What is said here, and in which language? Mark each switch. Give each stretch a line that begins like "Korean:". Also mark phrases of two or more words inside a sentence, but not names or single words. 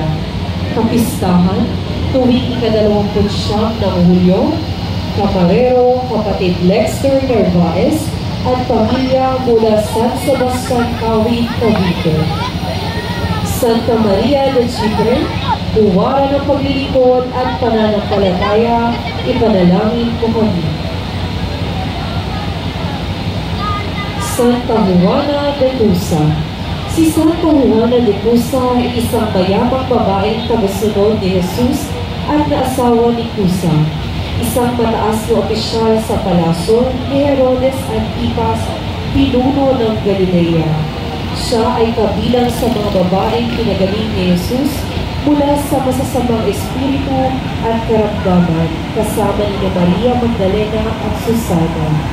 Filipino: Kapistahan, tuwing ika-29 ng Hulyo, Camarero, kapatid Lexter Narvaez, at pamilya mula San Sebastian, Kawit, Cavite. Santa Maria de Chipre, buwara ng paglilingkod at pananampalataya, ipanalangin mo kami. Santa Juana de Cusa. Si Santa Juana de Cusa ay isang mayamang babaeng tagasunod ni Jesus at naasawa ni Cusa, isang mataas na opisyal sa palasyo ni Herodes Antipas, pinuno ng Galilea. Siya ay kabilang sa mga babaeng pinagaling ni Jesus mula sa masasamang espiritu at karamdaman, kasama ni Maria Magdalena at Susana.